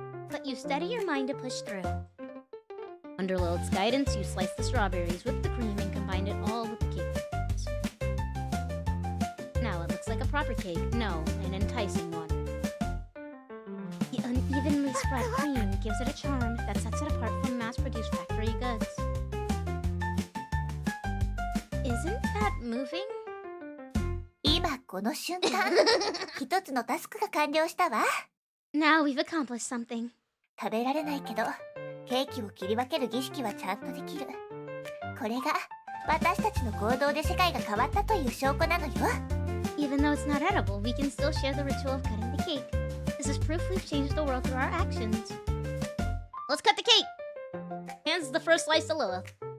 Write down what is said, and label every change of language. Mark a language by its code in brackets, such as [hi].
[en] But you steady your mind to push through. Under Lilith's guidance, you slice the strawberries, whip the cream, and combine it all with the cake. Now it looks like a proper cake. No, an enticing one. The unevenly spread cream gives it a charm that sets it apart from mass-produced factory goods. Isn't that moving? [ja] 今この瞬間、一つのタスクが完了したわ。 [en] Now we've accomplished something. [ja] 食べられないけど、ケーキを切り分ける儀式はちゃんとできる。これが私たちの行動で世界が変わったという証拠なのよ。 [en] Even though it's not edible, we can still share the ritual of cutting the cake. This is proof we've changed the world through our actions. Let's cut the cake! Hands the first slice to Lilith.